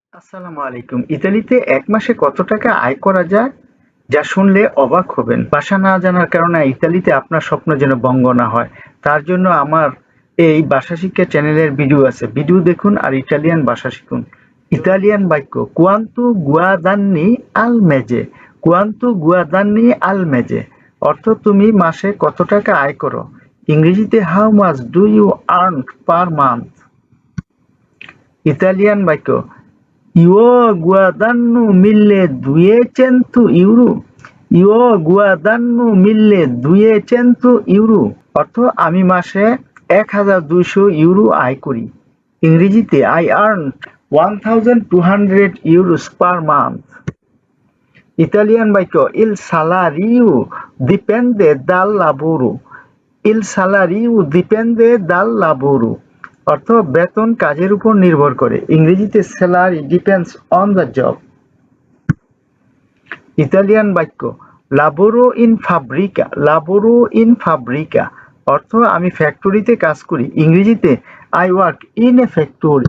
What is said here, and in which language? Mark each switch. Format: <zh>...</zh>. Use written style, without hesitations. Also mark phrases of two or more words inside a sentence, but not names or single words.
<bn>আসসালামু আলাইকুম। ইতালিতে এক মাসে কত টাকা আয় করা যায়? যা শুনলে অবাক হবেন। ভাষা না জানার কারণে ইতালিতে আপনার স্বপ্ন যেন ভঙ্গ না হয়। তার জন্য আমার এই ভাষা শিক্ষা চ্যানেলের ভিডিও আছে। ভিডিও দেখুন আর ইটালিয়ান ভাষা শিখুন। ইতালিয়ান বাক্য</bn> <it>"Quanto guadagni al mese?" "Quanto guadagni al mese?"</it> <bn>অর্থ তুমি মাসে কত টাকা আয় করো। ইংরেজিতে</bn> <en>"How much do you earn per month?"</en> <bn>ইতালিয়ান বাক্য</bn> <it>"Io guadagno 1.200 euro." "Io guadagno 1.200 euro"</it> <bn>অর্থ আমি মাসে 1,200 ইউরো আয় করি।</bn> <en>ইংরেজিতে I earn 1,200 euros per month.</en> <bn>ইতালিয়ান বাক্য</bn> <it>"Il salario dipende dal lavoro." "Il salario dipende dal lavoro"</it> <bn>অর্থ বেতন কাজের উপর নির্ভর করে।</bn> <en>ইংরেজিতে salary depends on the job.</en> <bn>ইতালিয়ান বাক্য</bn> <it>"Lavoro in fabbrica." "Lavoro in fabbrica"</it> <bn>অর্থ আমি ফ্যাক্টরিতে কাজ করি।</bn> <en>ইংরেজিতে I work in a factory.</en>